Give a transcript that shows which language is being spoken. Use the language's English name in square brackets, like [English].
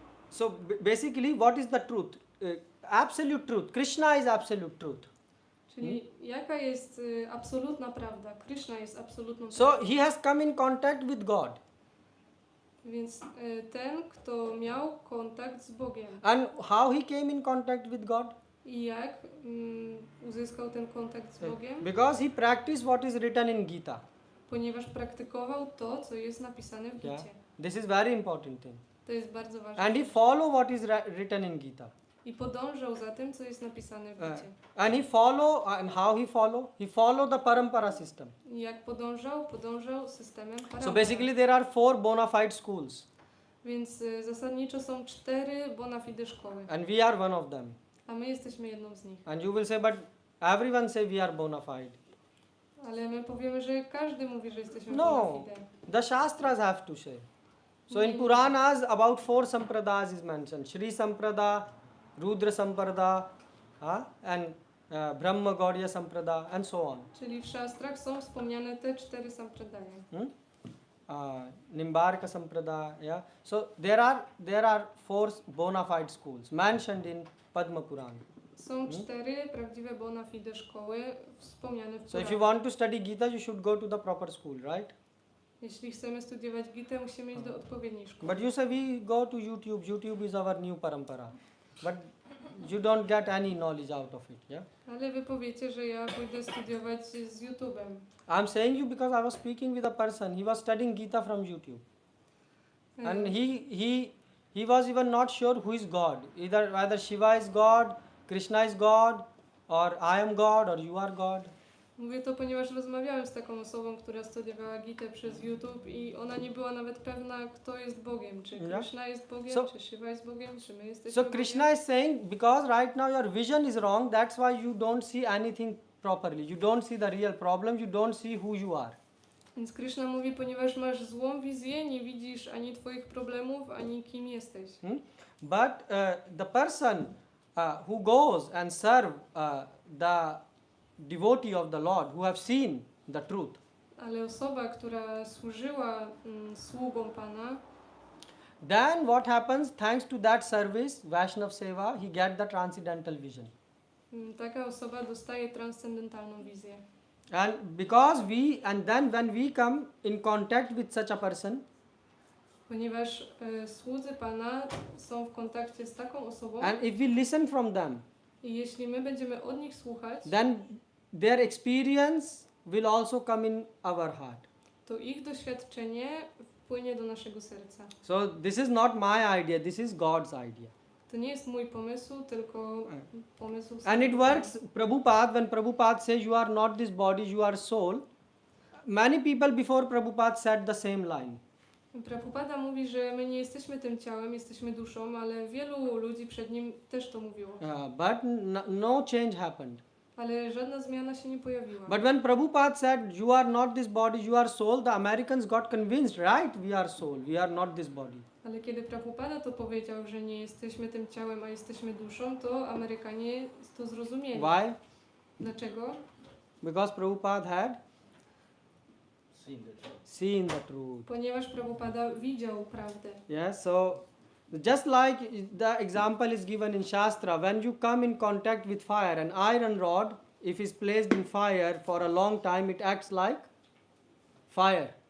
[English] So basically what is the truth? Absolute truth. Krishna is absolute truth. [Polish] Czyli jaka jest absolutna prawda? Krishna jest absolutną [English] So [Polish] prawdą. [English] he has come in contact with God. [Polish] Więc ten, kto miał kontakt z Bogiem. [English] And how he came in contact with God? [Polish] I jak uzyskał ten kontakt z Bogiem? [English] Because he practiced what is written in Gita. [Polish] Ponieważ praktykował to, co jest napisane w [English] Yeah. [Polish] Gicie. [English] This is very important thing. [Polish] To jest bardzo ważne. [English] And he follow what is written in Gita. [Polish] I podążał za tym, co jest napisane w Gicie. [English] And he follow, and how he follow? He follow the parampara system. [Polish] I jak podążał? Podążał systemem parampara. [English] So basically there are 4 bona fide schools. [Polish] Więc zasadniczo są 4 bona fide szkoły. [English] And we are one of them. [Polish] A my jesteśmy jedną z nich. [English] And you will say, but everyone say we are bona fide. [Polish] Ale my powiemy, że każdy mówi, że jesteśmy [English] No. [Polish] bona fide. [English] The Shastras have to say. So in Puranas about 4 sampradas is mentioned. Shri Samprada, Rudra Samprada, and Brahma Gaudya Samprada, and so on. [Polish] Czyli w szastrach są wspomniane te 4 sampradaje. [English] Nimbarka Samprada, yeah. So there are 4 bona fide schools mentioned in Padma Purana. [Polish] Są 4 prawdziwe bona fide szkoły wspomniane w [English] So if you [Polish] Puranach. [English] want to study Gita, you should go to the proper school, right? [Polish] Jeśli chcemy studiować Gitę, musimy iść do odpowiedniej szkoły. [English] But you say we go to YouTube. YouTube is our new parampara. But you don't get any knowledge out of it, yeah? [Polish] Ale wy powiecie, że ja pójdę studiować z YouTube'em. [English] I'm saying you because I was speaking with a person. He was studying Gita from YouTube. And he was even not sure who is God. Either Shiva is God, Krishna is God, or I am God, or you are God. [Polish] Mówię to, ponieważ rozmawiałem z taką osobą, która studiowała Gitę przez YouTube i ona nie była nawet pewna, kto jest Bogiem. Czy Krishna jest Bogiem, czy Shiva jest Bogiem, czy my jesteśmy [English] So [Polish] Bogiem. [English] Krishna is saying, because right now your vision is wrong, that's why you don't see anything properly. You don't see the real problem, you don't see who you are. [Polish] Więc Krishna mówi, ponieważ masz złą wizję, nie widzisz ani twoich problemów, ani kim jesteś. [English] But the person who goes and serve the devotee of the Lord, who have seen the truth, [Polish] Ale osoba, która służyła sługom Pana, [English] then what happens? Thanks to that service, Vaishnav Seva, he get the transcendental vision. [Polish] taka osoba dostaje transcendentalną wizję. [English] And because then when we come in contact with such a person, [Polish] Ponieważ słudzy Pana są w kontakcie z taką osobą [English] and if we listen from them, [Polish] i jeśli my będziemy od nich słuchać, [English] then their experience will also come in our heart. [Polish] to ich doświadczenie wpłynie do naszego serca. [English] So this is not my idea, this is God's idea. [Polish] To nie jest mój pomysł, tylko pomysł [English] And it [Polish] samego [English] works, Prabhupada, when Prabhupada says you are not this body, you are soul, many people before Prabhupada said the same line. [Polish] Prabhupada mówi, że my nie jesteśmy tym ciałem, jesteśmy duszą, ale wielu ludzi przed nim też to mówiło. [English] But no change happened. [Polish] Ale żadna zmiana się nie pojawiła. [English] But when Prabhupada said you are not this body, you are soul, the Americans got convinced, right? We are soul, we are not this body. [Polish] Ale kiedy Prabhupada to powiedział, że nie jesteśmy tym ciałem, a jesteśmy duszą, to Amerykanie to zrozumieli. [English] Why? [Polish] Dlaczego? [English] Because Prabhupada had seen the truth. [Polish] Ponieważ Prabhupada widział prawdę. [English] Yes, so just like the example is given in Shastra, when you come in contact with fire, an iron rod, if it's placed in fire for a long time, it acts like fire.